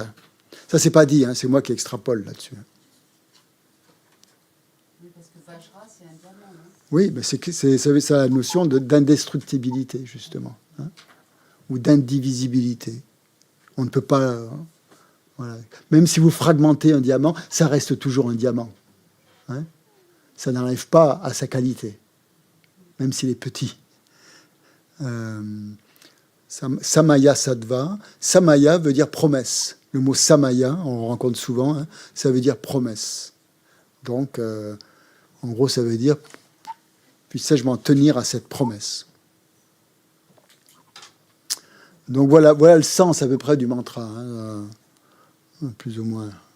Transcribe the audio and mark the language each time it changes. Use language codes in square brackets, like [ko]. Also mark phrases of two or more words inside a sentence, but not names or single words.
[fr] Ça, c'est pas dit, hein, c'est moi qui extrapole là-dessus. Oui, mais c'est la notion d'indestructibilité, justement, hein, ou d'indivisibilité. On ne peut pas... voilà. Même si vous fragmentez un diamant, ça reste toujours un diamant. Hein. Ça n'enlève pas à sa qualité, même s'il est petit. [sa] Samaya Sattva. [fr] Samaya veut dire promesse. Le mot Samaya, on le rencontre souvent, hein, ça veut dire promesse. Donc, en gros, ça veut dire... puissais-je m'en tenir à cette promesse. Donc voilà le sens à peu près du mantra, hein, plus ou moins.